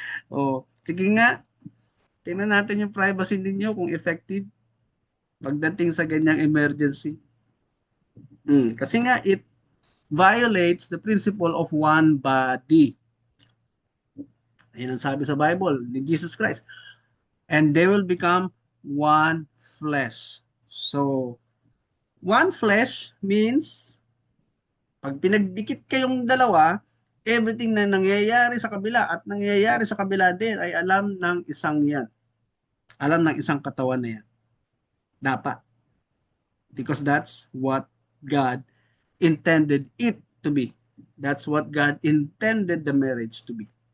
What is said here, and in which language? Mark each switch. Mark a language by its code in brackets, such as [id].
[tl] Oh, sige nga, tingnan natin yung privacy ninyo kung effective pagdating sa ganyang emergency. Kasi nga [en] it violates the principle of one body. [tl] Ayun ang sabi sa Bible ni Jesus Christ. [en] And they will become one flesh. So, one flesh means [tl] pag pinagdikit kayong dalawa, everything na nangyayari sa kabila at nangyayari sa kabila din ay alam ng isang yan. Alam ng isang katawan na yan. Dapat. [en] Because that's what God intended it to be. That's what God intended the marriage to be.